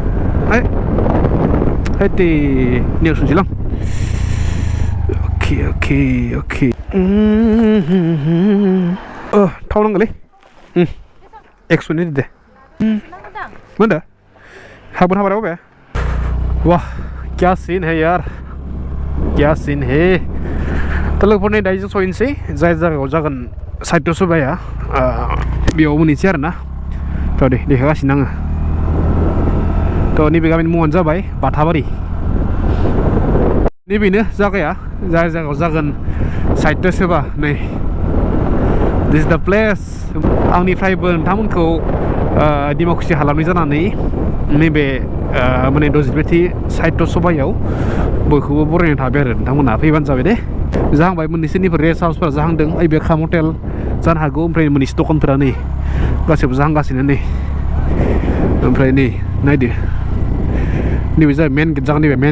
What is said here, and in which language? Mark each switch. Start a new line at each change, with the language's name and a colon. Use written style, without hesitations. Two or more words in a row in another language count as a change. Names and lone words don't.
Bodo: हैदे नेवसनसैलां अके थाव नांगौलै 100 दे mana habar apa
Hindi: wah क्या सीन है
Bodo: यार क्या सीन है लोगोफोरनि दायो जों सहैनोसै जाय जायगायाव जागोन साहित्य सभाया बेयाव मोनहैनोसै आरोना थ' दे देखागासिनो आङो थ' नैबे गामिनि मुङानो जाबाय बाथाबारि नैबेनो जायगाया जाय जायगायाव जागोन साहित्य सभा नै
English: this is the place
Bodo: आंनिफ्रायबो नोंथांमोनखौ दिमाकुसि हालामनि जानानै नैबे माने दजिबाथि साहित्य सभायाव बयखौबो बरायनो थाबाय आरो नोंथांमोनहा फैबानो जाबाय दे जाहांबाय मोननैसोनिफोर रेस्ट हाउसफोरा जाहांदों ओइ बे खाम हटेल जानो हागौ ओमफ्राय मोननैसो दखानफोरा नै गासैबो जाहांगासिनो नै ओमफ्राय नै नायदो नैबे जाबाय
English: main gate
Bodo: जागोन नैबे मेन